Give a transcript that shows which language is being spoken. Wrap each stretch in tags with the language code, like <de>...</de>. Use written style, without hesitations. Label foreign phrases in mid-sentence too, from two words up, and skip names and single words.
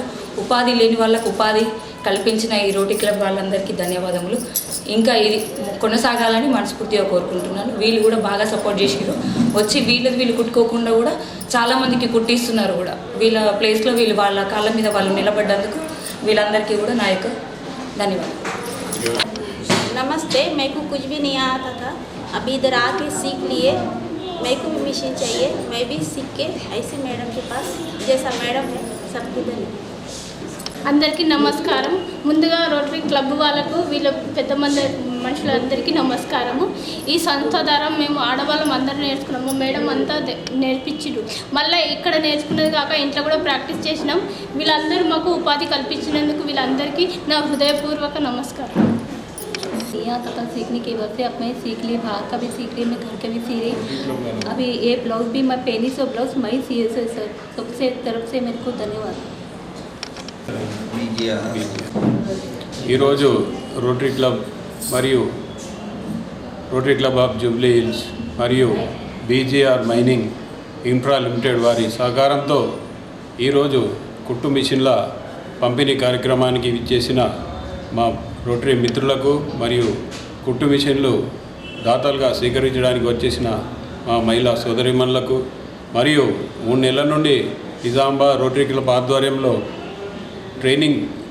<te>ఉపాధి లేని వాళ్ళకు ఉపాధి కల్పించిన ఈ రోటరీ క్లబ్ వాళ్ళందరికీ ధన్యవాదములు. ఇంకా ఇది కొనసాగాలని మనస్ఫూర్తిగా కోరుకుంటున్నాను. వీళ్ళు కూడా బాగా సపోర్ట్ చేసారు. వచ్చి వీళ్ళు కుట్టుకోకుండా కూడా చాలామందికి కుట్టిస్తున్నారు కూడా. వీళ్ళ ప్లేస్లో వీళ్ళు వాళ్ళ కాళ్ళ మీద వాళ్ళు నిలబడ్డందుకు వీళ్ళందరికీ కూడా నా యొక్క ధన్యవాదాలు.</te> <hi>नमस्ते, मेरे को कुछ भी नहीं आता था, अभी इधर आके सीख लिए. मेरे को भी मशीन चाहिए, मैं भी सीख के ऐसे मैडम के पास जैसा मैडम है सबको धन्यवाद.</hi> <te>అందరికీ నమస్కారం. ముందుగా రోటరీ క్లబ్ వాళ్ళకు వీళ్ళ పెద్ద మంది మనుషులందరికీ నమస్కారము. ఈ సంస్థ ద్వారా మేము ఆడవాళ్ళం అందరూ నేర్చుకున్నాము. మేడం అంతా నేర్పించారు. మళ్ళీ ఇక్కడ నేర్చుకున్నది కాక ఇంట్లో కూడా ప్రాక్టీస్ చేసినాం. వీళ్ళందరూ మాకు ఉపాధి కల్పించినందుకు వీళ్ళందరికీ నా హృదయపూర్వక నమస్కారం.</te> <hi>यहाँ तक सीखने की वजह से अब मैं सीख ली, बाहर का भी सीख ली, मैं घर का भी सी रही. अभी ये ब्लाउज भी मैं पहनी, सो ब्लाउज मैं ही सिए से सर सबसे तरफ से मेरे को धन्यवाद.</hi> <te>ఈరోజు రోటరీ క్లబ్ మరియు రోటరీ క్లబ్ ఆఫ్ జూబ్లీ హిల్స్ మరియు బీజేఆర్ మైనింగ్ ఇన్ఫ్రా లిమిటెడ్ వారి సహకారంతో ఈరోజు కుట్టు మిషన్ల పంపిణీ కార్యక్రమానికి ఇచ్చేసిన మా రోటరీ మిత్రులకు మరియు కుట్టు మిషన్లు దాతలుగా స్వీకరించడానికి వచ్చేసిన మా మహిళా సోదరీమణులకు మరియు 3 నెలల నుండి నిజామాబాద్ రోటరీ క్లబ్ ఆధ్వర్యంలో ట్రైనింగ్</te>